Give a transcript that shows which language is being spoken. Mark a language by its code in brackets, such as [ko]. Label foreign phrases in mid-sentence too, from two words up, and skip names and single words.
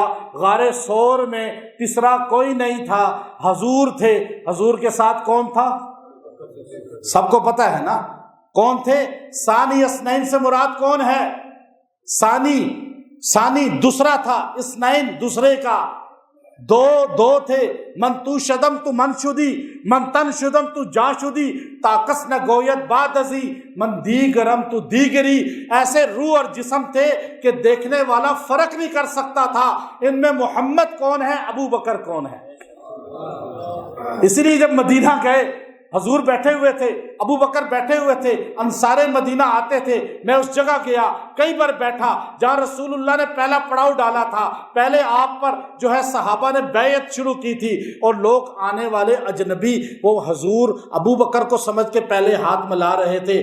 [ur] غار ثور میں تیسرا کوئی نہیں تھا، حضور تھے۔ حضور کے ساتھ کون تھا؟ سب کو پتہ ہے نا کون تھے؟ [ar] ثانی اثنین [ur] سے مراد کون ہے؟ ثانی دوسرا تھا، اثنین دوسرے کا، دو تھے۔ [fa] من تو شدم تو من شدی، من تن شدم تو جا شدی، تاکس نہ گویت باد ازی، من دیگرم تو دیگری۔ [ur] ایسے روح اور جسم تھے کہ دیکھنے والا فرق نہیں کر سکتا تھا ان میں محمد کون ہے، ابو بکر کون ہے۔ اسی لیے جب مدینہ گئے، حضور بیٹھے ہوئے تھے، ابو بکر بیٹھے ہوئے تھے، انصار مدینہ آتے تھے۔ میں اس جگہ گیا، کئی بار بیٹھا جہاں رسول اللہ نے پہلا پڑاؤ ڈالا تھا، پہلے آپ پر جو ہے صحابہ نے بیعت شروع کی تھی، اور لوگ آنے والے اجنبی وہ حضور ابو بکر کو سمجھ کے پہلے ہاتھ ملا رہے تھے۔